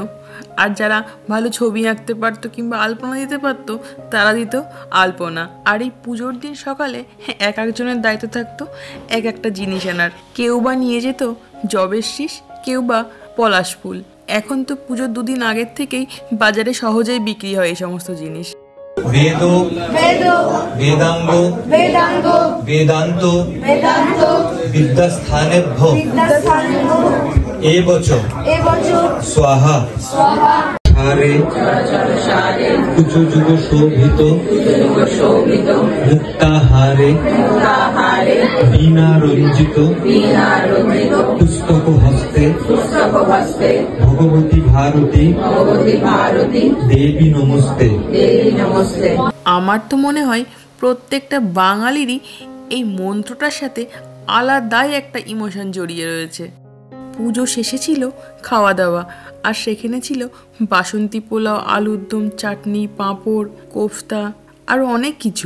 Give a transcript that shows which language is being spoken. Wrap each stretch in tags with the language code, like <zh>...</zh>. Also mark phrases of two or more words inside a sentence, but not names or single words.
<bn>আর যারা ভালো ছবি আঁকতে পারতো কিংবা আলপনা দিতে পারতো তারা দিত আলপনা। আর এই পুজোর দিন সকালে একজনের দায়িত্ব থাকতো একটা জিনিস আনার। কেউ বা নিয়ে যেত জবের শীষ, কেউ বা পলাশ ফুল, এখন তো পুজোর দুদিন আগের থেকেই বাজারে সহজেই বিক্রি হয় এই সমস্ত জিনিস।</bn> <sa>वेदो वेदांगो वेदांतो विद्यास्थानेभ्यो एवच स्वाहा हारे कुचुजुग शोभित मुक्ताहारे वीणा रंजित पुस्तक हस्ते भगवती भारती देवी नमस्ते।</sa> <bn>আমার তো মনে হয় প্রত্যেকটা বাঙালিরই এই মন্ত্রটার সাথে আলাদাই একটা ইমোশন জড়িয়ে রয়েছে। পুজো শেষে ছিল খাওয়া দাওয়া, আর সেখানে ছিল বাসন্তী পোলাও, আলুর দম, চাটনি, পাঁপড়, কোফতা আরও অনেক কিছু।</bn>